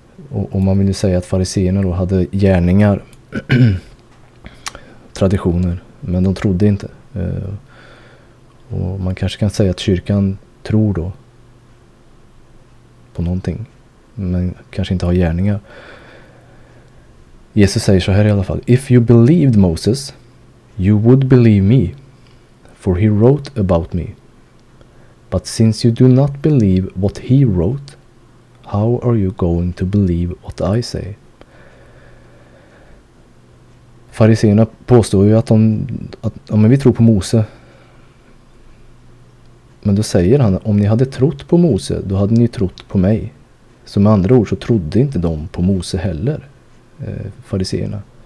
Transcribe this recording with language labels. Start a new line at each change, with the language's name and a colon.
Swedish: Och man vill ju säga att fariseerna då hade gärningar, traditioner, men de trodde inte. Och man kanske kan säga att kyrkan tror då på någonting, men kanske inte har gärningar. Jesus säger så här i alla fall:
English: If you believed Moses, you would believe me, for he wrote about me. But since you do not believe what he wrote, how are you going to believe what I say?
Swedish: Fariseerna påstår ju att men vi tror på Mose. Men då säger han, om ni hade trott på Mose, då hade ni trott på mig. Så med andra ord så trodde inte de på Mose heller, fariseerna.